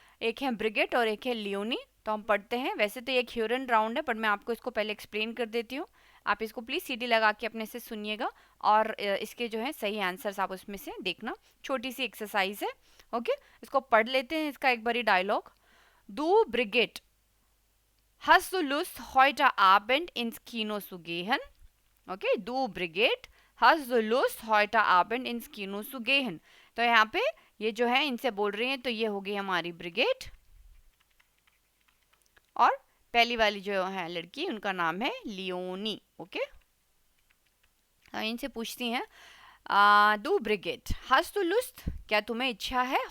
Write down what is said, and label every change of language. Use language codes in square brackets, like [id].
[hi] एक है ब्रिगेट और एक है लियोनी। तो हम पढ़ते हैं। वैसे तो ये एक ह्यूरन राउंड है, पर मैं आपको इसको पहले एक्सप्लेन कर देती हूँ। आप इसको प्लीज़ सीडी लगा के अपने से सुनिएगा, और इसके जो है सही आंसर्स आप उसमें से देखना। छोटी सी एक्सरसाइज है। ओके, इसको पढ़ लेते हैं, इसका एक बारी dialogue. [de] Du Brigitte, hast du Lust heute Abend ins Kino zu gehen? ओके, du Brigitte, hast du Lust heute Abend ins Kino zu gehen? [hi] तो यहाँ पे ये जो है इनसे बोल रही हैं, तो ये हो गई हमारी ब्रिगेड, और पहली वाली जो है लड़की, उनका नाम है लियोनी। ओके, इनसे पूछती हैं, [de] du Brigitte, hast du Lust, [hi] क्या तुम्हें इच्छा है?